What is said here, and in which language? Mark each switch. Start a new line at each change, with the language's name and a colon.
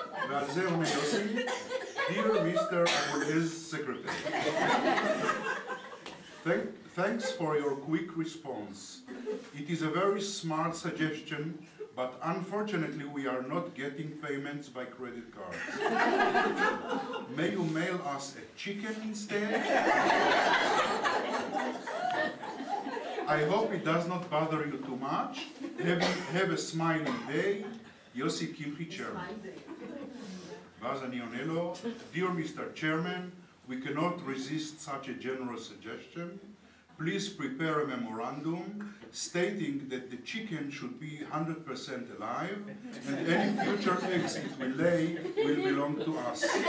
Hebrew: ועל זה אומר יוסי,
English: Dear Mr. Abu al-Izz Secretary, thanks for your quick response. It is a very smart suggestion, but unfortunately we are not getting payments by credit cards. May you mail us a chicken instead? I hope it does not bother you too much. Have a smiling day. Yossi Kimchi, Chairman.
Hebrew: ואז אני עונה לו,
English: Dear Mr. Chairman, we cannot resist such a generous suggestion. Please prepare a memorandum stating that the chicken should be 100% alive and any future eggs it will lay will belong to us.